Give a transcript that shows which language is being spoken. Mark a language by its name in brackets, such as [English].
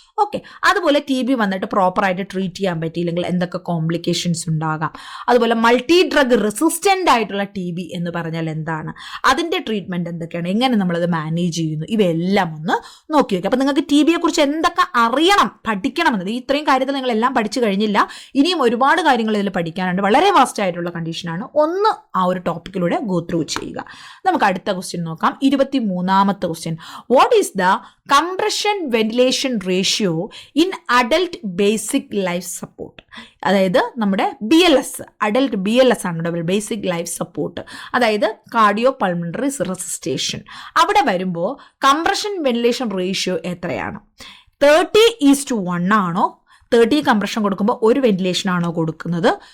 [Malayalam] Okay, അതുപോലെ TB വന്നിട്ട് പ്രോപ്പറായിട്ട് ട്രീറ്റ് ചെയ്യാൻ പറ്റിയില്ലെങ്കിൽ എന്തൊക്കെ കോംപ്ലിക്കേഷൻസ് ഉണ്ടാകാം, അതുപോലെ മൾട്ടി ഡ്രഗ് റെസിസ്റ്റൻ്റ് ആയിട്ടുള്ള TB എന്ന് പറഞ്ഞാൽ എന്താണ്, അതിൻ്റെ ട്രീറ്റ്മെൻറ്റ് എന്തൊക്കെയാണ്, എങ്ങനെ നമ്മളത് മാനേജ് ചെയ്യുന്നു, ഇവയെല്ലാം ഒന്ന് നോക്കി വയ്ക്കുക. അപ്പോൾ നിങ്ങൾക്ക് TBയെക്കുറിച്ച് എന്തൊക്കെ അറിയണം, പഠിക്കണമെന്നത്, ഇത്രയും കാര്യത്തിൽ നിങ്ങളെല്ലാം പഠിച്ചു കഴിഞ്ഞില്ല, ഇനിയും ഒരുപാട് കാര്യങ്ങൾ ഇതിൽ പഠിക്കാനുണ്ട്. വളരെ വാസ്റ്റ് ആയിട്ടുള്ള കണ്ടീഷനാണ്. ഒന്ന് ആ ഒരു ടോപ്പിക്കിലൂടെ ഗോ ത്രൂ ചെയ്യുക. നമുക്ക് അടുത്ത ക്വസ്റ്റ്യൻ നോക്കാം. 23ാമത്തെ question. [English] What is the compression ventilation ratio in adult basic life support? [Malayalam] അതായത് നമ്മുടെ BLS, അഡൽട്ട് BLS ആണ് നമ്മുടെ ബേസിക് ലൈഫ് സപ്പോർട്ട്, അതായത് കാർഡിയോ പൾമണറി റെസിസ്റ്റേഷൻ. അവിടെ വരുമ്പോൾ കംപ്രഷൻ വെന്റിലേഷൻ റേഷ്യോ എത്രയാണ്? 30:1 ആണോ? 30 കംപ്രഷൻ കൊടുക്കുമ്പോൾ 1 വെന്റിലേഷൻ ആണോ കൊടുക്കുന്നത്?